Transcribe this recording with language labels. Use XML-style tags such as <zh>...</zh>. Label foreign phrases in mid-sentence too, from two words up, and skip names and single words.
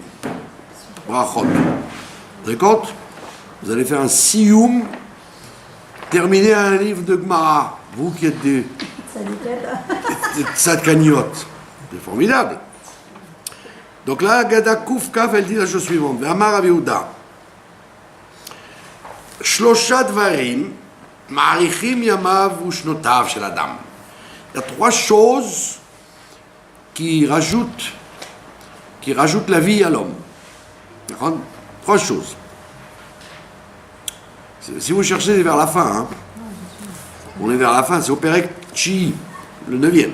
<fr>Brachot. Vous avez compte? Vous allez faire un sioum, terminer un livre de Gemara. Vous qui êtes des tzadkaniotes. C'est formidable. Donc là, Agada Koufkaf, elle dit la chose suivante.</fr> <he>אמר רב יהודה. שלשה דברים מאריכים ימיו ושנותיו של אדם.</he> <fr>Il y a 3 choses qui rajoutent la vie à l'homme. 3 choses. Si vous cherchez, c'est vers la fin. Hein. On est vers la fin, c'est au</fr> <he>פרק תשיעי,</he> <fr>le 9e.</fr>